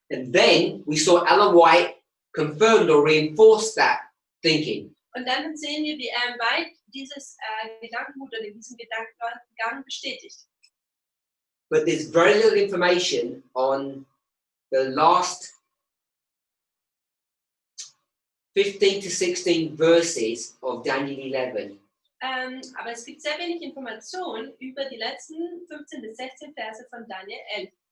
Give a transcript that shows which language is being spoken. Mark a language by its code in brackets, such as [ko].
[en] And then we saw Ellen White confirmed or reinforced that thinking. [de] Und dann sehen wir, wie Ellen White dieses Gedankengut oder diesen Gedankengang bestätigt. [en] But there's very little information on the last 15 to 16 verses of Daniel 11. [de] Aber es gibt sehr wenig Informationen über die letzten 15 bis 16 Verse von Daniel 11.